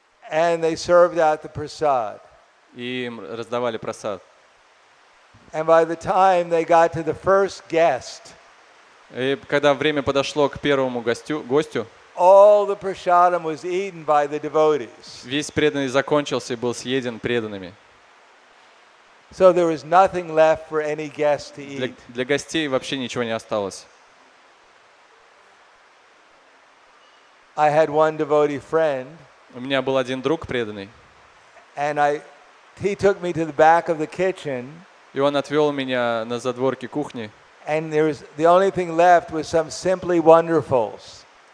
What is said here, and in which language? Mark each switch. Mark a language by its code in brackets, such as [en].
[en] And they served out the prasad. [ru] И им раздавали просад. [en] And by the time they got to the first guest, [ru] И когда время подошло к первому гостю, [en] all the prasadam was eaten by the devotees. [ru] весь преданный закончился и был съеден преданными. [en] So there was nothing left for any guest to eat. [ru] Для гостей вообще ничего не осталось. [en] I had one devotee friend, [ru] У меня был один друг преданный, [en] and he took me to the back of the kitchen, [ru] и он отвел меня на задворки кухни. [en] and the only thing left was some simply wonderfuls.